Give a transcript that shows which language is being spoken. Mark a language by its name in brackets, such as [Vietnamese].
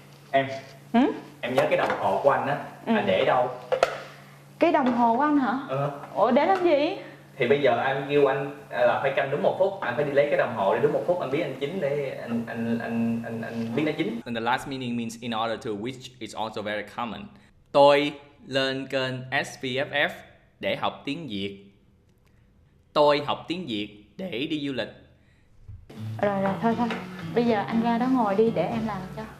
[Vietnamese] Em, Ừ? em nhớ cái đồng hồ của anh á, anh để đâu? Cái đồng hồ của anh hả? Ủa để làm gì? Thì bây giờ anh kêu anh là phải canh đúng 1 phút, anh phải đi lấy cái đồng hồ để đúng 1 phút anh biết anh chín để anh biết nó chín. [English] And the last meaning means in order to, which is also very common. [Vietnamese] Tôi lên kênh SVFF để học tiếng Việt. Tôi học tiếng Việt để đi du lịch. Rồi thôi. Bây giờ anh ra đó ngồi đi để em làm cho.